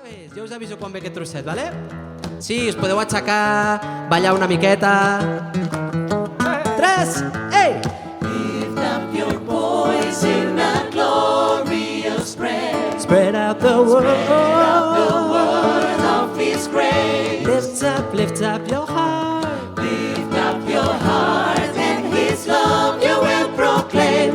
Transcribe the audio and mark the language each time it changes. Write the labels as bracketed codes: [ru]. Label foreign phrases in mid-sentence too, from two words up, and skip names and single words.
[ca] Jo us aviso quan ve aquest trosset, vale? Sí, us podeu aixecar, ballar una miqueta. 3, ei! [en] Lift up your voice in a glorious prayer. Spread out the word. Spread out the word of His grace. Lift up your heart. Lift up your heart and His love you will proclaim.